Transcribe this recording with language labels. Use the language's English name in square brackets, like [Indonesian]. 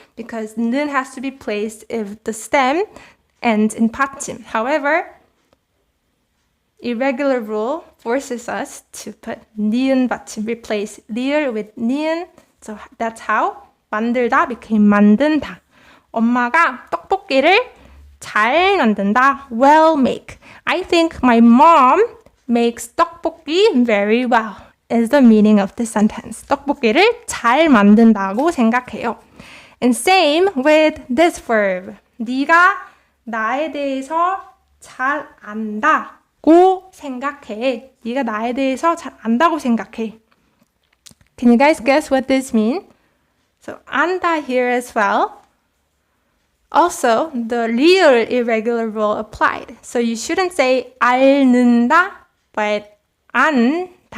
[English] Because 는 has to be placed if the stem ends in 받침. However, irregular rule forces us to put 니은 받침, replace 리을 with 니은. So that's how 만들다 became 만든다. [Korean] 엄마가 떡볶이를 잘 만든다. [English] Well make. I think my mom makes 떡볶이 very well is the meaning of this sentence. [Korean] 떡볶이를 잘 만든다고 생각해요. [English] And same with this verb. [Korean] 네가 나에 대해서 잘 안다. 고 생각해. 네가 나에 대해서 잘 안다고 생각해. [English] Can you guys guess what this means? So 안다 here as well. Also, the real irregular rule applied. So you shouldn't say 알는다, but 안다.